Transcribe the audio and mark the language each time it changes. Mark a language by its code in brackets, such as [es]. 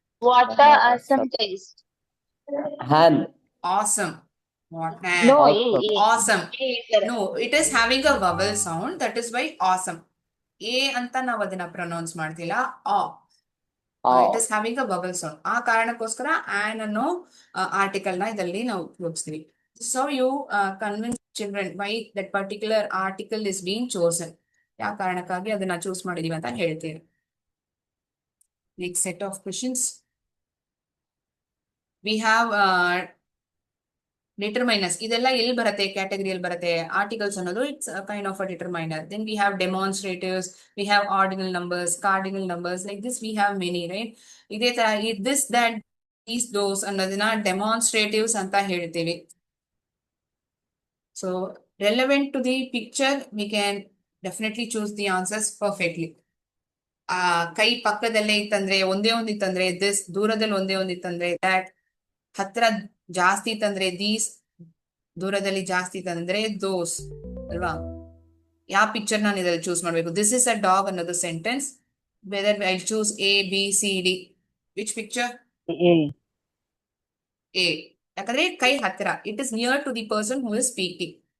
[en] What a awesome taste. Han. Awesome. What No, Awesome. awesome. No, it is having a vowel sound. That is why awesome. [kn] A ಅಂತ ನಾವು ಅದನ್ನ pronounce ಮಾಡ್ತಿಲ್ಲ. [en] It is having a vowel sound. [kn] ಆ ಕಾರಣಕ್ಕೋಸ್ಕರ on ಅನ್ನೋ article ನ ಇದರಲ್ಲಿ ನಾವು ಉಪಯೋಗಿಸ್ತೀವಿ. [en] So you convince children why that particular article is being chosen. [kn] ಯಾವ ಕಾರಣಕ್ಕಾಗಿ ಅದನ್ನ ಚೂಸ್ ಮಾಡಿದೀವಿ ಅಂತ ಹೇಳ್ತೀವಿ. [en] Next set of questions. We have determiners. [kn] ಇದೆಲ್ಲ ಎಲ್ಲಿ ಬರುತ್ತೆ, ಕ್ಯಾಟಗರಿಯಲ್ಲಿ ಬರುತ್ತೆ. [en] Articles ಅನ್ನೋದು it's kind of a determiner. Then we have demonstratives, we have ordinal numbers, cardinal numbers. Like this we have many, right? [kn] ಇದೇ ತರ this, that, these, those ಅನ್ನೋದನ್ನ ಡೆಮಾನ್ಸ್ಟ್ರೇಟಿವ್ಸ್ ಅಂತ ಹೇಳ್ತೀವಿ. [en] So relevant to the picture, we can definitely choose the answers perfectly. [kn] ಕೈ ಪಕ್ಕದಲ್ಲೇ ಇತ್ತಂದ್ರೆ ಒಂದೇ ಒಂದಿತ್ತಂದ್ರೆ this, ದೂರದಲ್ಲಿ ಒಂದೇ ಒಂದಿತ್ತಂದ್ರೆ that, ಹತ್ರ ಜಾಸ್ತಿ ಇತ್ತಂದ್ರೆ these, ದೂರದಲ್ಲಿ ಜಾಸ್ತಿ ಇತ್ತಂದ್ರೆ those ಅಲ್ವಾ? ಯಾವ ಪಿಕ್ಚರ್ ನಾನು ಇದರಲ್ಲಿ ಚೂಸ್ ಮಾಡ್ಬೇಕು? [en] This is a dog [kn] ಅನ್ನೋದು sentence. [en] Whether I choose A, B, C, D. Which picture? [kn] A. ಯಾಕಂದ್ರೆ ಕೈ ಹತ್ತಿರ. [en] It is near to the person who is speaking.